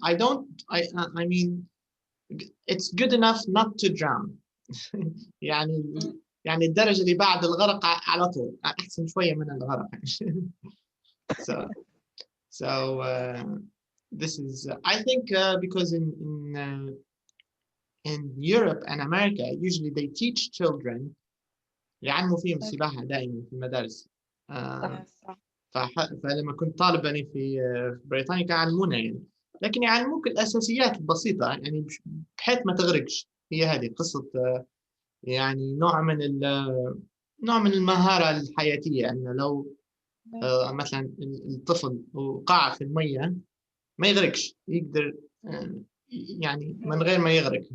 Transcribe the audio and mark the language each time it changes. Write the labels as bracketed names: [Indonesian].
[English] I mean, it's good enough not to drown. [Arabic] يعني الدرجة اللي بعد الغرق على طول أحسن شوية من الغرق. [English] So this is I think because in Europe and America usually they teach children [Arabic] يعلموا فيهم السباحة دائما في المدارس. فلما كنت طالب يعني في بريطانيا كانوا يعلمونا يعني، لكن يعلموك الأساسيات البسيطة يعني بحيث ما تغرقش. هي هذه قصة يعني نوع من المهارة الحياتية، أنه لو مثلا الطفل وقع في المية ما يغرقش، يقدر يعني من غير ما يغرق.